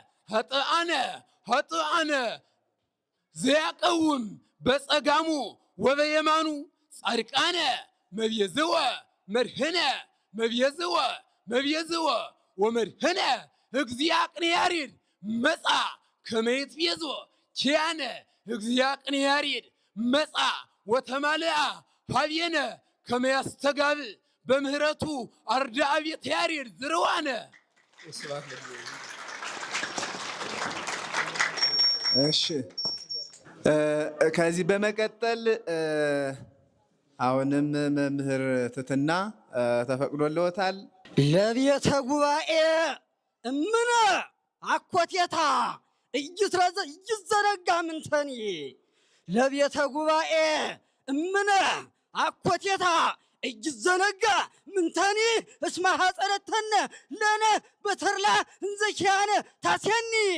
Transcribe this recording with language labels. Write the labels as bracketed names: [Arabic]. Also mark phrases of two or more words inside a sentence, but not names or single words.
[Geez] ሀጥአነ ዘያቀውም በጸጋሙ ወበየማኑ ጻድቃነ መብየዝወ ወመድህነ እግዚአ ቅኔ ያሬድ መጻ ከመ ይትቤዞ ኪያነ እግዚአ ቅኔ ያሬድ መጻ ወተማልአ ሀቤነ ከመ ያስተጋብእ በምህረቱ አርዳአ ቤተ ያሬድ ዝርዋነ። [Amharic] እሺ ከዚህ በመቀጠል አሁንም መምህር ትትና ተፈቅዶልዎታል። [Geez] ለቤተ ጉባኤ እምነ አኮቴታ እይዘረጋ ምንተኒ ለቤተ ጉባኤ እምነ አኮቴታ እይዘነጋ ምንተኒ እስመ ሐፀረተነ ለነ በተርላ እንዘኪያነ ታሴኒ